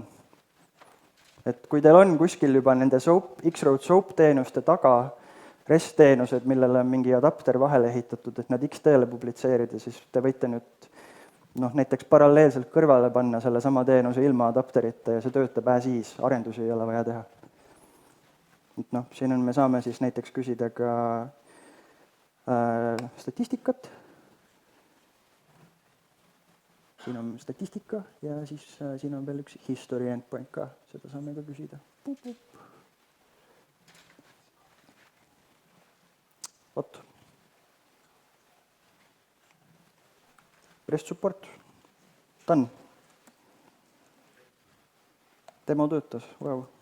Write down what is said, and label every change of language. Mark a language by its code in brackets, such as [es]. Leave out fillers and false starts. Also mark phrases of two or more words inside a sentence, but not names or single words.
[et] Et kui teil on kuskil juba nende X-Road SOAP teenuste taga REST-teenused, millele on mingi adapter vahele ehitatud, et nad XT-le publitseerida, siis te võite nüüd näiteks paralleelselt kõrvale panna selle sama teenuse ilma adapterita ja see töötab [en] as is, [et] arendusi ei ole vaja teha. Et siin me saame siis näiteks küsida ka statistikat. Siin on statistika ja siis siin on veel üks [en] history endpoint [et] ka, seda saame ka küsida. Vot. [en] REST support. [et] Done. Demo töötas, wow.